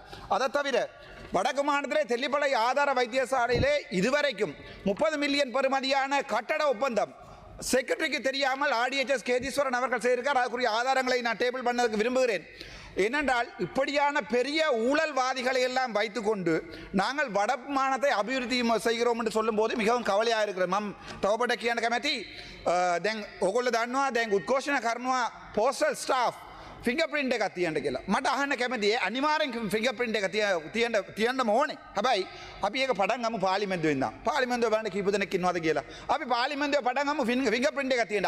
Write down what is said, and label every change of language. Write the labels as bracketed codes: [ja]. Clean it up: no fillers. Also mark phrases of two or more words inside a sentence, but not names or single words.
[ta] அதை தவிர வடக்கு மாநிலத்திலே தெல்லிப்பளை ஆதார வைத்தியசாலையிலே இதுவரைக்கும் 30 மில்லியன் பெறுமதியான கட்டட ஒப்பந்தம் செக்ரட்டரிக்கு தெரியாமல் RDHS கேதீஸ்வரன் அவர்கள் செய்திருக்கார். அதுக்குரிய ஆதாரங்களை நான் டேபிள் பண்ணதுக்கு விரும்புகிறேன். ஏனென்றால் இப்படியான பெரிய ஊழல்வாதிகளை எல்லாம் வைத்துக்கொண்டு நாங்கள் வடக்கு மாநிலத்தை அபிவிருத்தி செய்கிறோம் என்று சொல்லும்போது மிகவும் கவலையாக இருக்கிறது. [si] மம் තවබට කියන්න කැමැති දැන් ඔගොල්ලෝ දන්නවා දැන් උද්ඝෝෂණ කරනවා [en] postal staff [si] ෆිංගර්ප්‍රින්ට් එකක් තියන්න කියලා. මට අහන්න කැමතියි අනිවාර්යෙන් ෆිංගර්ප්‍රින්ට් එක තියන්න ඕනේ. හැබැයි අපි ඒක පටන් ගමු පාර්ලිමේන්තුවෙන් ඉඳන්. පාර්ලිමේන්තුව බලන්න කීප දෙනෙක් ඉන්නවද කියලා. අපි පාර්ලිමේන්තුවේ පටන් ගමු ෆිංගර්ප්‍රින්ට් එකක් තියන්න.